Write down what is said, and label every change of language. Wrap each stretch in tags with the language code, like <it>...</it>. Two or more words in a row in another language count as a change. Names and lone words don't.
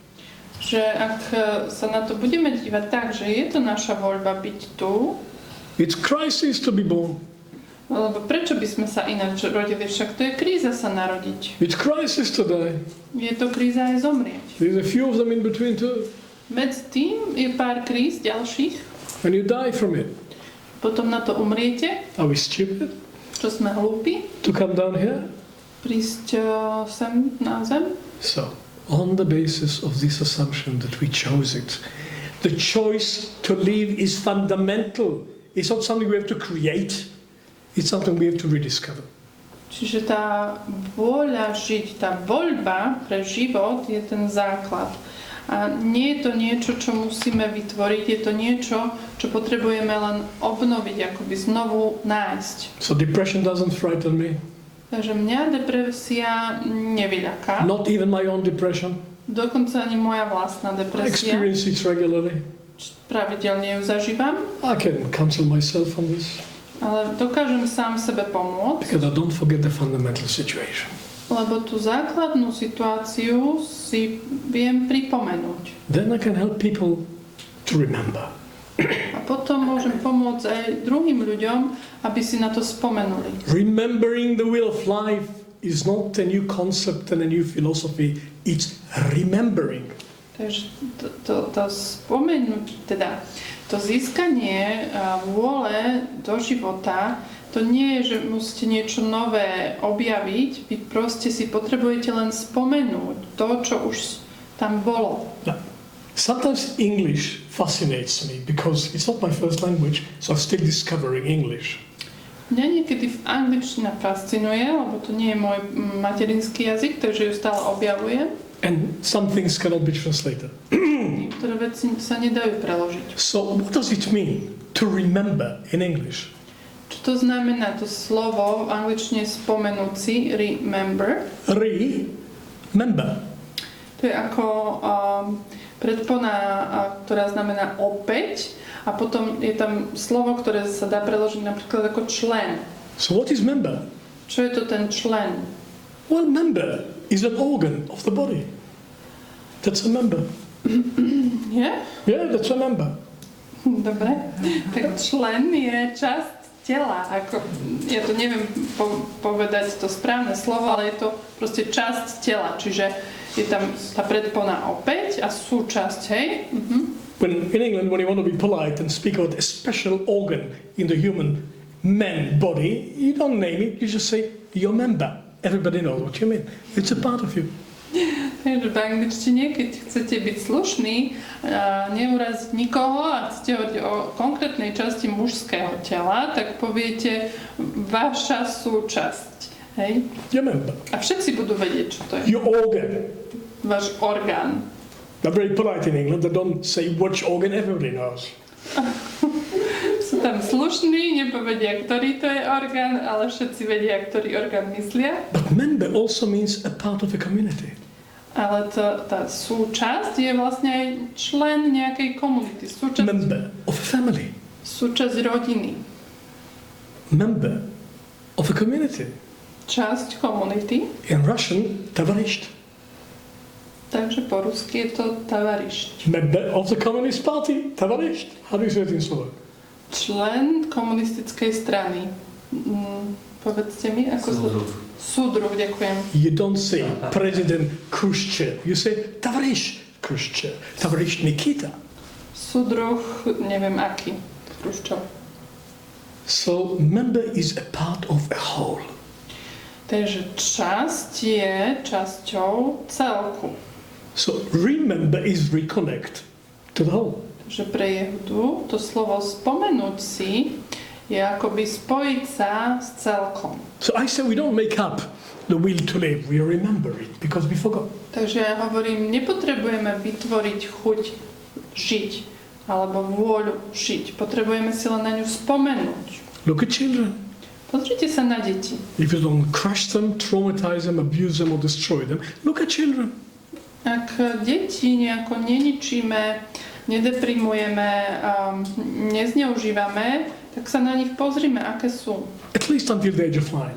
<sk>že ak sa na to budeme dívať tak, že je to naša voľba byť tu,</sk> <en>It's crisis to be born.</en> <sk>lebo prečo by sme sa ináč rodili, však to je kríza sa narodiť.</sk> <en>It's crisis to die.</en> <sk>Je to kríza aj zomrieť.</sk> <en>There's a few of them in between too.</en> <sk>Medzi tým je pár kríz ďalších,</sk> <en>And you die from it.</en> <sk>potom na to umriete,</sk> <en>Are we stupid</en> <sk>čo sme hlúpi,</sk> <en>to come down here?</en> <sk>prísť sem na zem.</sk> <en>So, on the basis of this assumption that we chose it, the choice to live is fundamental. It's not something we have to create. It's something we have to rediscover.</en> <sk>Čiže tá vôľa žiť, tá voľba pre život je ten základ. A nie je to niečo, čo musíme vytvoriť, je to niečo, čo potrebujeme len obnoviť, akoby znovu nájsť.</sk> <en>So depression doesn't frighten me.</en> <sk>Takže mňa depresia nevyľaká.</sk> <en>Not even my own depression.</en> <sk>Dokonca ani moja vlastná</sk> <en>I</en> <sk>depresia.</sk> <en>experience it regularly.</en> <sk>Pravidelne ju zažívam,</sk> <en>I can counsel myself on this</en> <sk>ale dokážem sám sebe pomôcť,</sk> <en>because I don't forget the fundamental situation.</en> <sk>lebo tú základnú situáciu si viem pripomenúť.</sk> <en>Then I can help people to remember.</en> <sk>A potom môžem pomôcť aj druhým ľuďom, aby si na to spomenuli.</sk> <en>Remembering the will of life is not a new concept and a new philosophy. It's remembering.</en> <sk>Takže to spomenúť, teda to získanie vôle do života, to nie je, že musíte niečo nové objaviť, vy proste si potrebujete len spomenúť to, čo už tam bolo.</sk> <en>Now, sometimes English fascinates me because it's not my first language, so I'm still discovering English.</en> <sk>Mňa niekedy v angličtina fascinuje, lebo to nie je môj materinský jazyk, takže ju stále objavujem.</sk> <en>And some things cannot be translated.</en> <sk>Niektoré veci sa nedajú preložiť.</sk> <en>So what does it mean to remember in English?</en> <sk>Čo to znamená to slovo v angličtine spomenúť si,</sk> <en>remember? Remember.</en> <sk>To je ako predpona, ktorá znamená opäť, a potom je tam slovo, ktoré sa dá preložiť napríklad ako člen.</sk> <en>So what is member?</en> <sk>Čo je to ten člen?</sk> <en>Well, member is an organ of the body. That's a member.</en> <sk>Je?</sk> <en>Yeah, that's a member.</en> <sk>Dobre. Tak člen je časť tela. Ja to neviem povedať to správne slovo, ale je to proste časť tela. Čiže je tam tá predpona opäť a súčasť, hej?</sk> <en>When in England, when you want to be polite and speak about a special organ in the human man body, you don't name it, you just say your member. Everybody knows what you mean. It's a part of you.</en> <sk>Takže v angličtine, keď chcete byť slušný, neuraziť nikoho a chcete hovoriť o konkrétnej časti mužského tela, tak poviete vaša súčasť. Hej?</sk> <en>Your member.</en> <sk>A všetci budú vedieť, čo to je.</sk> <en>Your organ.</en> <sk>Váš orgán.</sk> <en>They're very polite in England. They don't say which organ. Everybody knows.</en> <sk>Sú tam slušní, nepovedia, ktorý to je orgán, ale všetci vedia, ktorý orgán myslia.</sk> <en>But member also means a part of a community.</en> <sk>Ale tá súčasť je vlastne aj člen nejakej komunity.</sk> <en>Member of a family.</en> <sk>Súčasť rodiny.</sk> <en>Member of a community.</en> <sk>Časť komunity.</sk> <en>In Russian, tavarish.</en> <sk>Takže po rusky je to tavarišť.</sk> <en>Member of the Communist Party, tavarish. How do you say it in Slovak?</en> <sk>Člen komunistickej strany. Povedzte mi, ako Súdruh. Súdruh, ďakujem.</sk> <en>You don't say President Khrushchev. You say tavarish Khrushchev. Tavarish Nikita.</en> <sk>Súdruh, neviem aký. Khrushchev.</sk> <en>So member is a part of a whole.</en> <sk>Takže časť je časťou celku.</sk> <en>So remember is reconnect to the whole.</en> <sk>Takže pre Jehudu to slovo spomenúť si je akoby spojiť sa s celkom.</sk> <en>So I say we don't make up the will to live, we remember it because we forgot.</en> <sk>Takže ja hovorím, nepotrebujeme vytvoriť chuť žiť alebo vôľu žiť. Potrebujeme si len na ňu spomenúť.</sk> <en>Look at children.</en> <sk>Pozrite sa na deti.</sk> <en>If you don't crush them, traumatize them, abuse them or destroy them, look at children.</en> <sk>Ak deti nejako neničíme, nedeprimujeme, nezneužívame, tak sa na nich pozrime, aké sú.</sk> <en>At least until the age of 9.</en>